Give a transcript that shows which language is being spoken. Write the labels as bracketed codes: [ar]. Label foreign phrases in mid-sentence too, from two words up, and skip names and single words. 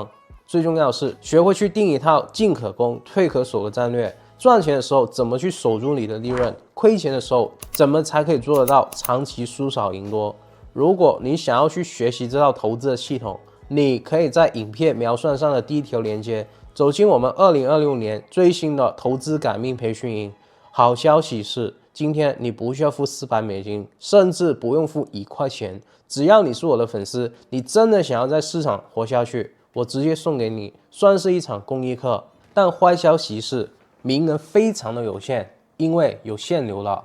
[zh] 最重要的是學會去定一套進可攻退可守的戰略，賺錢的時候怎麼去守住你的利潤，虧錢的時候怎麼才可以做得到長期輸少贏多。如果你想要去學習這套投資的系統，你可以在影片描述上的第一條連接走進我們2026年最新的投資改命培訓營。好消息是，今天你不需要付$400，甚至不用付1塊錢，只要你是我的粉絲，你真的想要在市場活下去，我直接送給你，算是一场公益課。但壞消息是，名額非常的有限，因為有限流了。